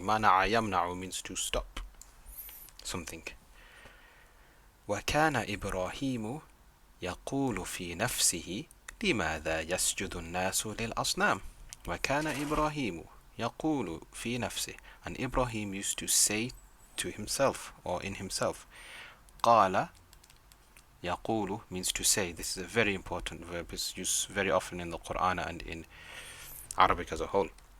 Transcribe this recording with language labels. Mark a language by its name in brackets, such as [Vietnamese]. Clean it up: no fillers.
[English] منع يمنع means to stop something. [Arabic] وكان إبراهيم يقول في نفسه لماذا يسجد الناس للأصنام. وكان إبراهيم يقول في نفسه, [English] and Ibrahim used to say to himself or in himself. قال يقول means to say. This is a very important verb. It's used very often in the Quran and in Arabic as a whole.